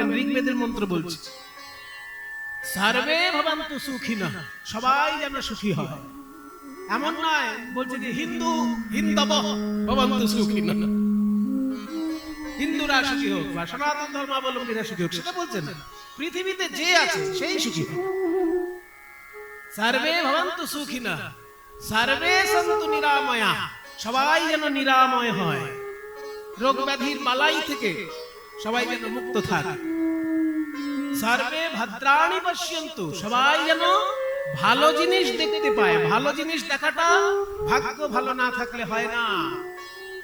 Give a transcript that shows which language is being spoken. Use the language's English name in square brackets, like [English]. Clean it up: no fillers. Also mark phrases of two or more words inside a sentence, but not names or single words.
[Bangla] ঋগ্বেদের মন্ত্র বলছে [Sanskrit] সর্বে ভবন্তু সুখিনঃ, [Bangla] সবাই যেন সুখী হয়। এমন নয় বলছে যে [Sanskrit] হিন্দব ভবন্তু সুখিনঃ, [Bangla] হিন্দুরা সুখী হোক বা সনাতন ধর্মাবলম্বীরা সুখী হোক, সেটা বলছে না। পৃথিবীতে যে আছে সেই সুখী হোক। [Sanskrit] সর্বে ভবন্তু সুখিনঃ সর্বে সন্তু নিরাময়া, [Bangla] সবাই যেন নিরাময় হয়, রোগ ব্যাধির বালাই থেকে সবাই যেন মুক্ত থাকে। [Sanskrit] সর্বে ভদ্রাণি পশ্যন্তু, [Bangla] সবাই যেন ভালো জিনিস দেখতে পায়। ভালো জিনিস দেখাটা ভাগ্য ভালো না থাকলে হয় না।